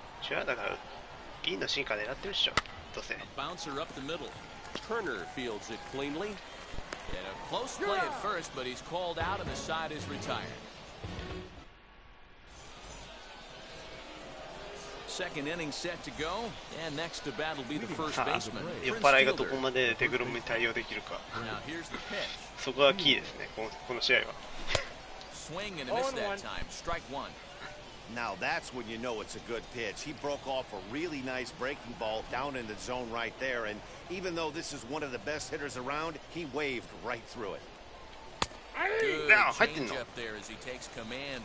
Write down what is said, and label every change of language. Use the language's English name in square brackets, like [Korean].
[Japanese] 違うだからいいの進化狙ってるっしょ。どうせ。 [English] Bouncer up the middle. Turner fields it cleanly. And a close play at first, but he's called out and the side is retired. Second inning set to go, and next to bat will be the first baseman. [Japanese] 酔っ払いがどこまでデグロムに対応できるか。 [English] Now here's the pitch. [Japanese] そこがキーですね、この試合は。 [English] Swing and a miss that time. Strike one. Now that's when you know it's a good pitch. He broke off a really nice breaking ball down in the zone right there, and even though this is one of the best hitters around, he waved right through it. Good change up there as he takes command.